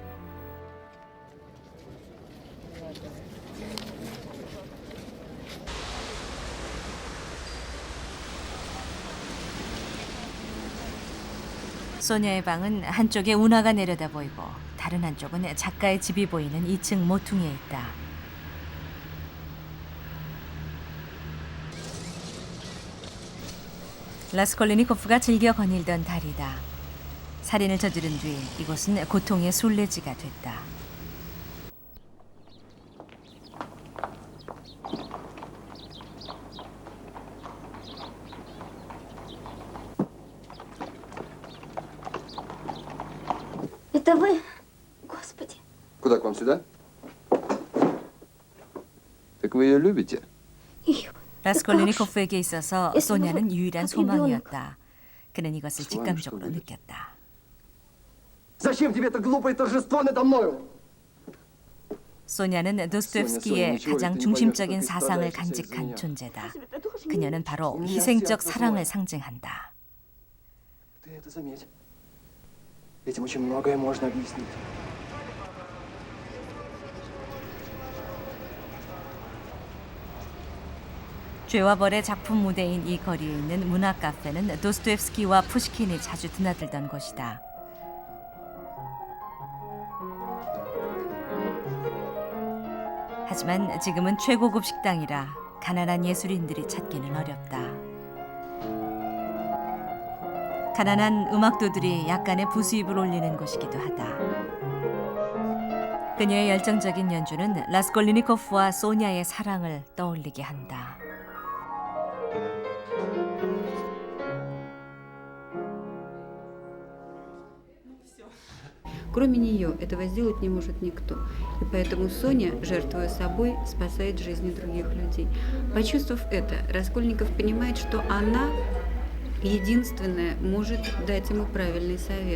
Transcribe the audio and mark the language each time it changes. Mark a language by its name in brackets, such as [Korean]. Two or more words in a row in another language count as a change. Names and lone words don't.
[Korean] 소냐의 방은 한쪽에 운하가 내려다 보이고 다른 한쪽은 작가의 집이 보이는 2층 모퉁이에 있다. 라스콜리니코프가 즐겨 거닐던 다리다. 살인을 저지른 뒤 이곳은 고통의 순례지가 됐다. [Russian] Это вы? Господи. Куда к вам сюда? Так вы ее любите? [Korean] 라스콜리니코프에게 있어서 소냐는 유일한 소망이었다. 그는 이것을 직감적으로 느꼈다. [Russian] Зачем тебе это глупое торжество надо мною? [Korean] 소냐는 도스토옙스키의 가장 중심적인 사상을 간직한 존재다. 그녀는 바로 희생적 사랑을 상징한다. [Russian] Ты это заметь. Этим очень многое можно объяснить. [Korean] 죄와 벌의 작품 무대인 이 거리에 있는 문학 카페는 도스토옙스키와 푸시킨이 자주 드나들던 곳이다. 하지만 지금은 최고급 식당이라 가난한 예술인들이 찾기는 어렵다. 가난한 음악도들이 약간의 부수입을 올리는 곳이기도 하다. 그녀의 열정적인 연주는 라스콜리니코프와 소냐의 사랑을 떠올리게 한다. [Russian] Кроме нее этого сделать не может никто. И поэтому Соня, жертвуя собой, спасает жизни других людей. Почувствовав это, Раскольников понимает, что она единственная может дать ему правильный совет.